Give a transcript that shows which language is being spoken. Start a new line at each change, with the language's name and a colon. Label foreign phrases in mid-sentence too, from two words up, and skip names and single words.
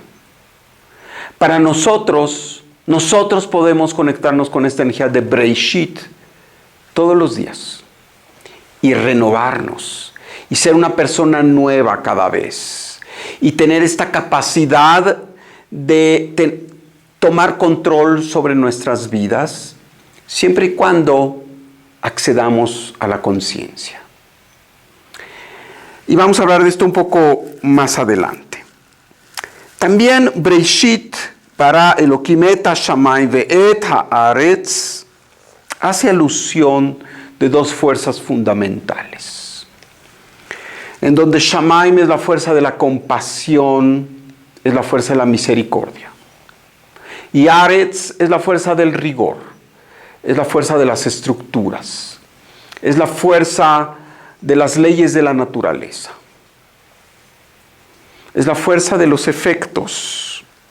Spanish: Para nosotros podemos conectarnos con esta energía de Bereshit todos los días y renovarnos y ser una persona nueva cada vez y tener esta capacidad de tomar control sobre nuestras vidas siempre y cuando accedamos a la conciencia. Y vamos a hablar de esto un poco más adelante. También
Hebrew: בראשית ברא אלהים את השמים ואת הארץ
Spanish: hace alusión de dos fuerzas fundamentales. En donde Shamaim es la fuerza de la compasión, es la fuerza de la misericordia. Y Aretz es la fuerza del rigor, es la fuerza de las estructuras, es la fuerza de las leyes de la naturaleza, es la fuerza de los efectos.